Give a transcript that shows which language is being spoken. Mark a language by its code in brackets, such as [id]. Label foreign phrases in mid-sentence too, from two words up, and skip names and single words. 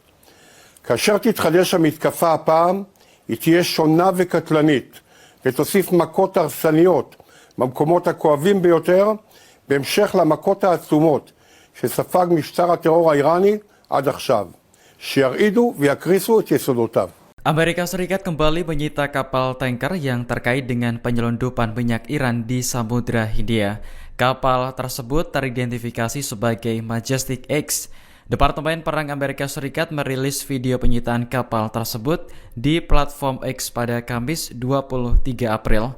[he] כאשר תתחדש המתקפה הפעם, היא תהיה שונה וקטלנית, ותוסיף מכות הרסניות במקומות הכואבים ביותר, בהמשך למכות העצומות שספג משטר הטרור האיראני עד עכשיו, שירעידו ויקריסו את יסודותיו. [id] Amerika Serikat kembali menyita kapal tanker yang terkait dengan penyelundupan minyak Iran di Samudra Hindia. Kapal tersebut teridentifikasi sebagai Majestic X. Departemen Perang Amerika Serikat merilis video penyitaan kapal tersebut di platform X pada Kamis 23 April.